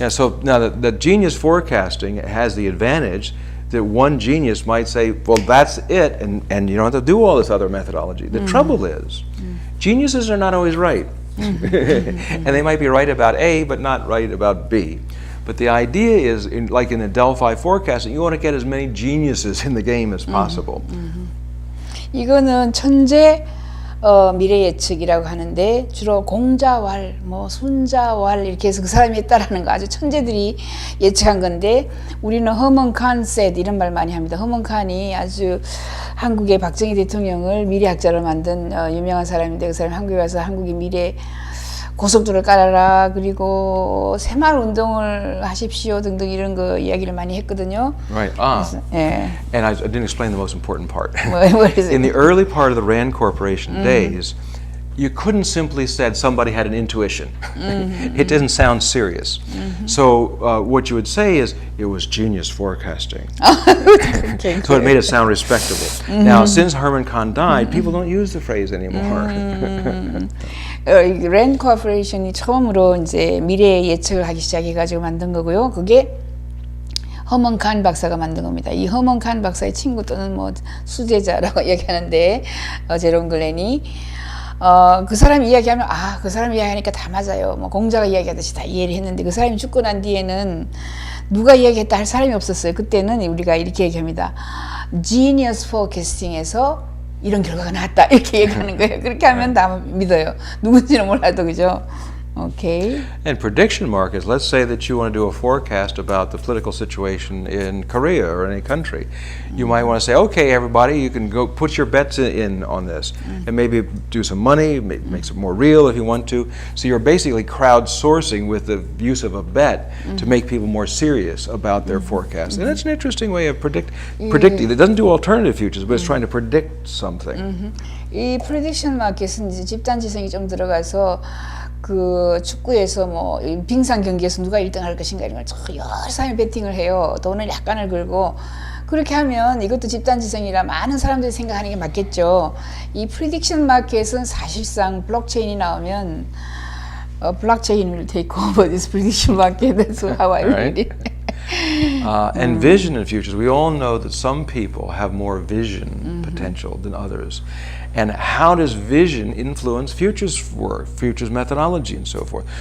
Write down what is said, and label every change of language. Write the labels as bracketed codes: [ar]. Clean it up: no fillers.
[en] Yeah, so now the genius forecasting has the advantage that one genius might say, well, that's it, and you don't have to do all this other methodology. The trouble is, geniuses are not always right. And they might be right about A, but not right about B. But the idea is, like in the Delphi forecasting, you want to get as many geniuses in the game as possible. [ko] 이거는 천재 미래 예측이라고 하는데 주로 공자왈, 뭐 순자왈 이렇게 해서 그 사람이 했다라는 거 아주 천재들이 예측한 건데 우리는 허먼 칸 said 이런 말 많이 합니다. 허먼 칸이 아주 한국의 박정희 대통령을 미래학자로 만든 유명한 사람인데 그 사람이 한국에 와서 한국의 미래 고속도로를 깔아라 그리고 새마을 운동을 하십시오 등등 이런 거 이야기를 많이 했거든요. [en] Right. [ko] 그래서, 예. [en] And I didn't explain the most important part. What is it? In the early part of the Rand Corporation days, you couldn't simply said somebody had an intuition. It didn't sound serious. So what you would say is it was genius forecasting. Okay. So it made it sound respectable. Now, since Herman Kahn died, people don't use the phrase anymore. [ko] 랜드 코퍼레이션이 처음으로 이제 미래 예측을 하기 시작해가지고 만든 거고요. 그게 허먼 칸 박사가 만든 겁니다. 이 허먼 칸 박사의 친구 또는 뭐 수제자라고 얘기하는데 제롬 글렌이 그 사람 이야기하면 그 사람 이야기하니까 다 맞아요. 뭐 공자가 이야기하듯이 다 이해를 했는데 그 사람이 죽고 난 뒤에는 누가 이야기했다 할 사람이 없었어요. 그때는 우리가 이렇게 얘기합니다. Genius Forecasting에서 이런 결과가 나왔다 이렇게 얘기하는 거예요. 그렇게 하면 다 믿어요. 누군지는 몰라도 그죠? Okay. [en] And prediction markets, let's say that you want to do a forecast about the political situation in Korea or any country. You might want to say, okay, everybody, you can go put your bets in on this and maybe do some money, makes it more real if you want to. So you're basically crowdsourcing with the use of a bet to make people more serious about their forecast. And that's an interesting way of predicting. It doesn't do alternative futures, but it's trying to predict something. [ko] 이 프레딕션 마켓은 이제 집단지성이 좀 들어가서 그 축구에서 뭐 빙상 경기에서 누가 1등 할 것인가 이런 걸 여러 사람이 베팅을 해요. 돈을 약간을 걸고 그렇게 하면 이것도 집단지성이라 많은 사람들이 생각하는 게 맞겠죠. 이 프리딕션 마켓은 사실상 블록체인이 나오면 [en] blockchain will take over this prediction market. That's how I read it. And vision in futures. We all know that some people have more vision potential than others. And how does vision influence futures work, futures methodology, and so forth?